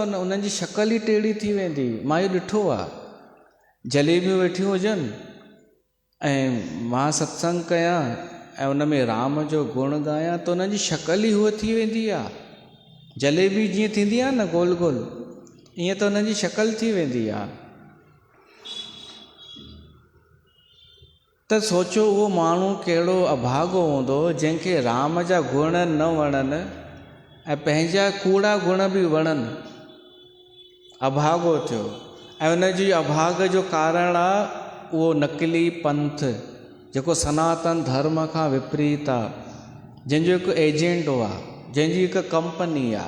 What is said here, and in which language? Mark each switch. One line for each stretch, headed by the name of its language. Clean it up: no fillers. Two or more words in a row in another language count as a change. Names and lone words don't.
Sindhi: उन्हनि जी शकल ई टेड़ी थी वेंदी। मां इहो ॾिठो आहे, जलेबियूं वेठियूं हुजनि ऐं मां सत्संग कयां ऐं उन में राम जो गुण ॻायां, त उन्हनि जी शकल ई हूअ थी वेंदी आहे। जलेबी जीअं थींदी आहे न गोल गोल, ईअं त उन्हनि जी शकल थी वेंदी आहे। त सोचो उहो माण्हू कहिड़ो अभागो हूंदो जंहिंखे राम जा गुण न वणनि ऐं पंहिंजा कूड़ा गुण बि वणनि, अभागो थियो। ऐं उनजी अभाग जो कारण आहे उहो नकली पंथ, जेको सनातन धर्म खां विपरीत आहे, जंहिंजो हिकु एजेंडो आहे, जंहिंजी हिकु कंपनी आहे।